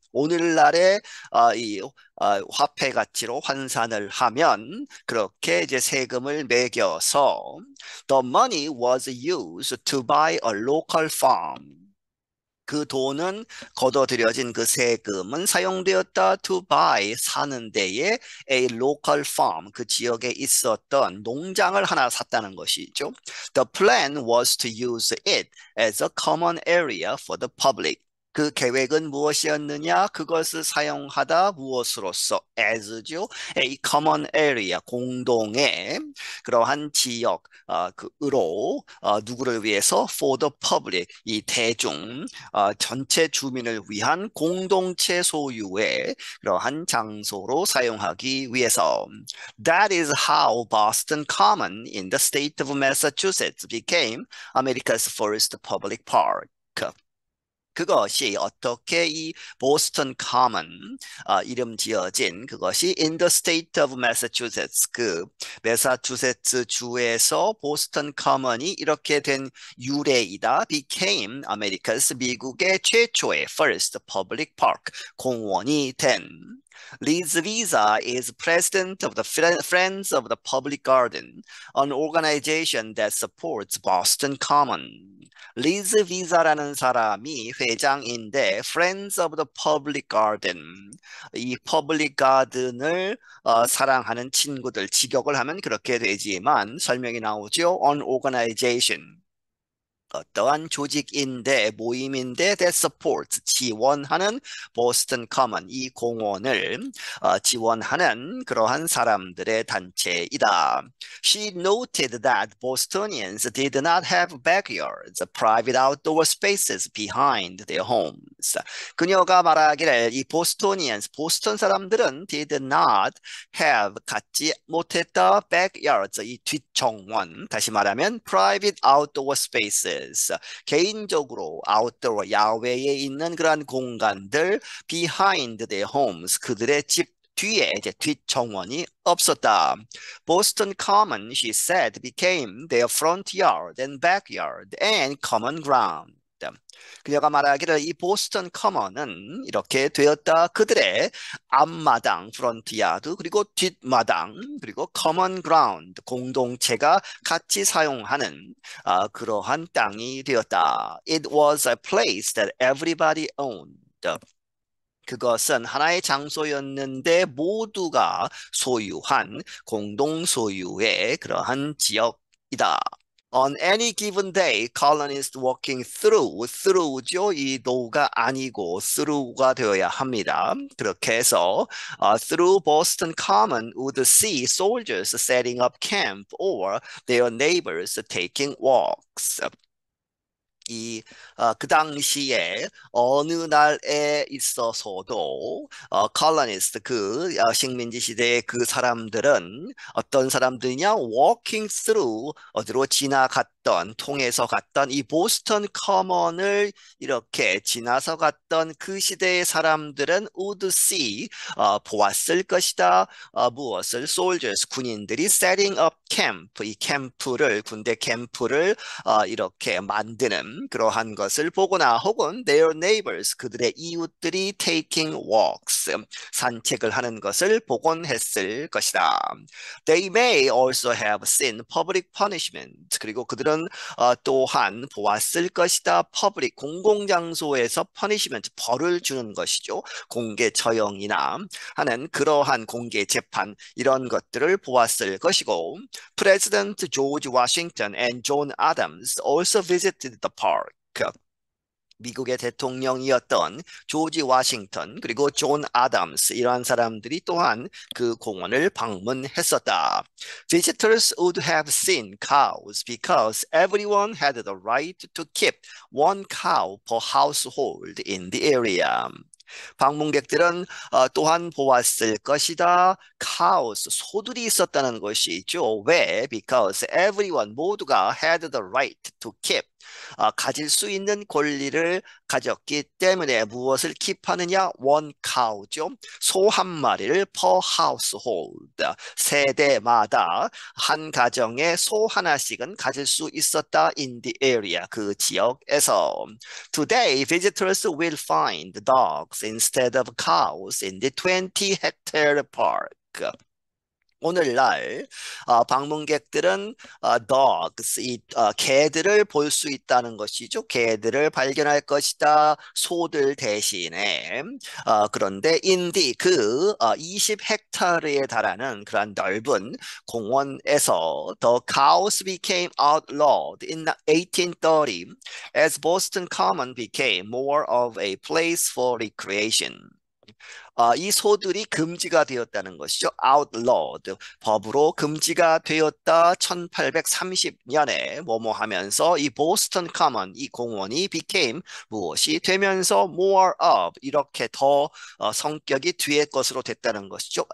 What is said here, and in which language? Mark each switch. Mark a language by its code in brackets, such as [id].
[ko] 오늘날의 이 화폐 가치로 환산을 하면 그렇게 이제 세금을 매겨서 [en] the money was used to buy a local farm. [ko] 그 돈은 걷어들여진 그 세금은 사용되었다 [en] to buy, [ko] 사는 데에 [en] a local farm, [ko] 그 지역에 있었던 농장을 하나 샀다는 것이죠. [en] The plan was to use it as a common area for the public. [ko] 그 계획은 무엇이었느냐? 그것을 사용하다 무엇으로서? as죠. [en] a common area, [ko] 공동의 그러한 지역, 그으로 누구를 위해서? [en] for the public, [ko] 이 대중, 전체 주민을 위한 공동체 소유의 그러한 장소로 사용하기 위해서. [en] That is how Boston Common in the state of Massachusetts became America's first public park. [ko] 그것이 어떻게 이 보스턴 커먼 이름 지어진 그것이 [en] in the state of Massachusetts, [ko] 그 매사추세츠 주에서 보스턴 커먼이 이렇게 된 유래이다. [en] became America's, [ko] 미국의 최초의 [en] first public park, [ko] 공원이 된. [en] Liz Visa is president of the Friends of the Public Garden, an organization that supports Boston Common. [ko] 리즈 비자라는 사람이 회장인데 Friends of the Public Garden, 이 퍼블릭 가든을 사랑하는 친구들, 직역을 하면 그렇게 되지만 설명이 나오죠. [en] An organization, [ko] 어떠한 조직인데 모임인데 [en] that supports, [ko] 지원하는 보스턴 커먼, 이 공원을 지원하는 그러한 사람들의 단체이다. [en] She noted that Bostonians did not have backyards, private outdoor spaces behind their homes. [ko] 그녀가 말하기를 이 보스턴 사람들은 [en] did not have, [ko] 갖지 못했다, backyards, 이 뒷정원, 다시 말하면 [en] private outdoor spaces, [ko] 개인적으로 아웃도어, 야외에 있는 그러한 공간들, [en] behind their homes, [ko] 그들의 집 뒤에 이제 뒷정원이 없었다. [en] Boston Common, she said, became their front yard and backyard and common ground. [ko] 그녀가 말하기를 이 보스턴 커먼은 이렇게 되었다. 그들의 앞마당, 프런트 야드, 그리고 뒷마당, 그리고 커먼 그라운드, 공동체가 같이 사용하는 그러한 땅이 되었다. [en] It was a place that everybody owned. [ko] 그것은 하나의 장소였는데 모두가 소유한 공동 소유의 그러한 지역이다. [en] On any given day, colonists walking through죠. [ko] 이 no가 아니고 through가 되어야 합니다. 그렇게 해서 [en] through Boston Common would see soldiers setting up camp or their neighbors taking walks. [ko] 그 당시에 어느 날에 있어서도 colonist, 그 식민지 시대의 그 사람들은 어떤 사람들이냐? [en] walking through, [ko] 어디로 지나갔다. 통해서 갔던 이 보스턴 커먼을 이렇게 지나서 갔던 그 시대의 사람들은 [en] would see, [ko] 보았을 것이다. 무엇을? soldiers, 군인들이 [en] setting up camp, [ko] 이 캠프를, 군대 캠프를 이렇게 만드는 그러한 것을 보거나 혹은 [en] their neighbors, [ko] 그들의 이웃들이 [en] taking walks, [ko] 산책을 하는 것을 보곤 했을 것이다. They may also have seen public punishment. 그리고 그들은 또한 보았을 것이다. public, 공공장소에서 punishment, 벌을 주는 것이죠. 공개 처형이나 하는 그러한 공개 재판 이런 것들을 보았을 것이고 [en] President George Washington and John Adams also visited the park. [ko] 미국의 대통령이었던 조지 워싱턴 그리고 존 아담스 이러한 사람들이 또한 그 공원을 방문했었다. [en] Visitors would have seen cows because everyone had the right to keep one cow per household in the area. [ko] 방문객들은 또한 보았을 것이다. cows, 소들이 있었다는 것이죠. 왜? [en] Because everyone, [ko] 모두가 [en] had the right to keep, [ko] 가질 수 있는 권리를 가졌기 때문에 무엇을 keep하느냐? [en] one cow죠. [ko] 소 한 마리를 [en] per household, [ko] 세대마다 한 가정에 소 하나씩은 가질 수 있었다. [en] in the area, [ko] 그 지역에서. [en] Today, visitors will find dogs instead of cows in the 20-hectare park. [ko] 오늘날 방문객들은 dogs, 개들을 볼 수 있다는 것이죠. 개들을 발견할 것이다. 소들 대신에. 그런데 인디 그 20헥타르에 달하는 그러한 넓은 공원에서 [en] the cows became outlawed in 1830 as Boston Common became more of a place for recreation. [ko] 이 소들이 금지가 되었다는 것이죠. outlawed, 법으로 금지가 되었다. 1830년에 뭐뭐 하면서 이 보스턴 커먼, 이 공원이 became 무엇이 되면서 [en] more of, [ko] 이렇게 더 성격이 뒤의 것으로 됐다는 것이죠.